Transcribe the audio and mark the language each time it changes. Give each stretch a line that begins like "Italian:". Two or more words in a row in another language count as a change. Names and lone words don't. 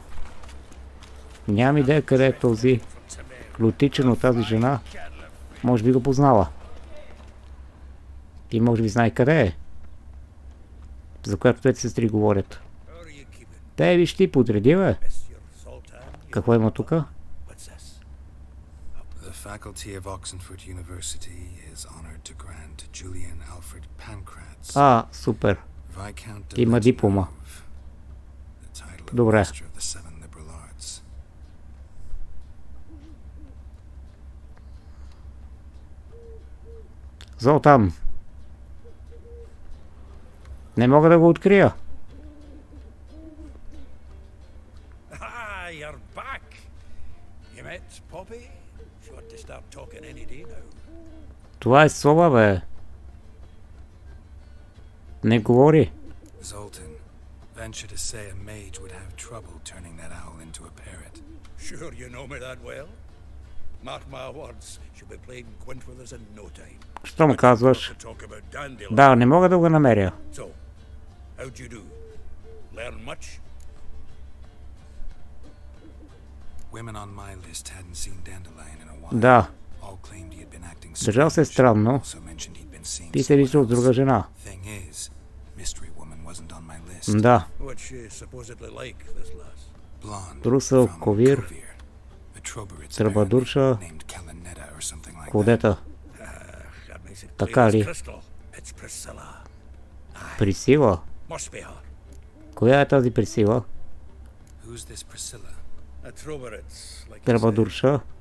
Bulgarian: Нямам идея къде е този лютичен от тази жена. Може би го познава. И може би знае къде е. За която двете сестри говорят. Те, виж ти, подреди, бе. Какво има тука?
English: The faculty of Oxford University is honored to grant Julian Alfred Pancratz.
Bulgarian: Супер. Има диплома. Добре. Золтан. Не мога да го открия. Това е слова, бе. Не говори.
English: Zoltan, venture to say a mage would have trouble turning that owl into a parrot. Sure you know me that well? Mark my words, she'll be playing quint with us in no time.
Bulgarian: Що му казваш? Да, не мога да го намеря.
English: So, how'd you do? Learn much? Women on my list hadn't seen Dandelion in a while.
Bulgarian: Да.
English: All claimed he had been acting
Bulgarian: Държал се странно. Ти се виждал с друга жена.
English: Thing is, mystery woman wasn't on my list.
Bulgarian: Да.
English: What's she supposedly like, this lass? Blonde.
Bulgarian: Русъл, ковир, тръбадурша, кодета. Така ли? Присила? Коя е тази Присила? Тръбадурша?